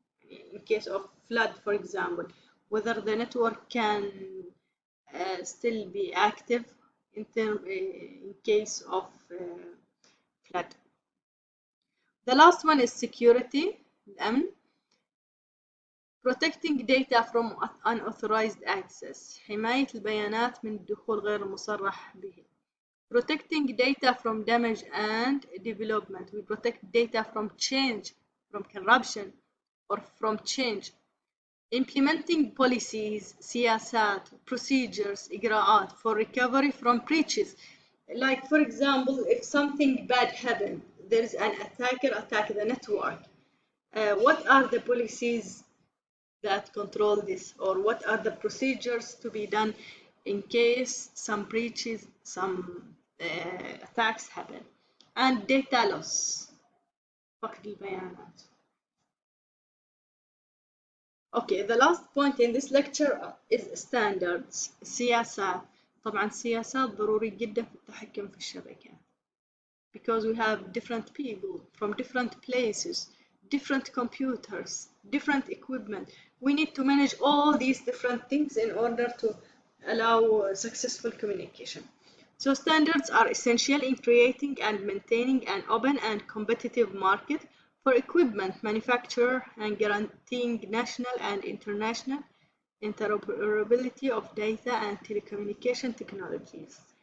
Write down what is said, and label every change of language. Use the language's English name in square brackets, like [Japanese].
[English] In case of flood, for example, whether the network can still be active in case of flood. The last one is security, الأمن. Protecting data from unauthorized access، [Arabic] حماية البيانات من الدخول غير المصرح به. [English] Protecting data from damage and development. We protect data from change, from corruption, or from change. Implementing policies, سياسات, procedures, إجراءات for recovery from breaches. Like for example, if something bad happened, there is an attacker attack the network. What are the policies that control this, or what are the procedures to be done in case some breaches, some attacks happen? And data loss، [Arabic] فقد البيانات. [English] Okay, the last point in this lecture is standards. [Arabic] سياسات. طبعا سياسات ضروري جدا في التحكم في الشبكات. [English] Because we have different people from different places, different computers, different equipment. We need to manage all these different things in order to allow successful communication. So standards are essential in creating and maintaining an open and competitive market for equipment manufacturer and guaranteeing national and international interoperability of data and telecommunication technologies.